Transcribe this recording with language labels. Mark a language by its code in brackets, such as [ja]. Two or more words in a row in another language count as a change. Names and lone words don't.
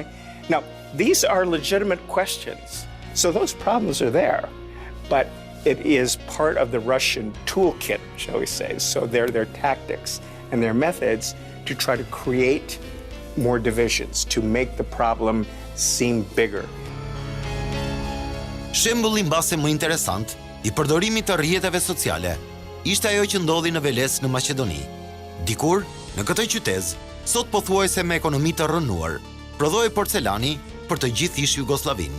[en] Now, these are legitimate questions. So those problems are there, but it is part of the Russian toolkit, shall we say. So their tactics and their methods to try to create more divisions, to make the problem seem bigger. [sq] Shembulli mbase më interesant i përdorimit të rrjeteve sociale ishte ajo që ndodhi në Veles në Maqedoni. Dikur, në këtë qytet, sot pothuajse me ekonomi të rrënuar, prodhoi porcelani për të gjithë ish Jugosllavinë.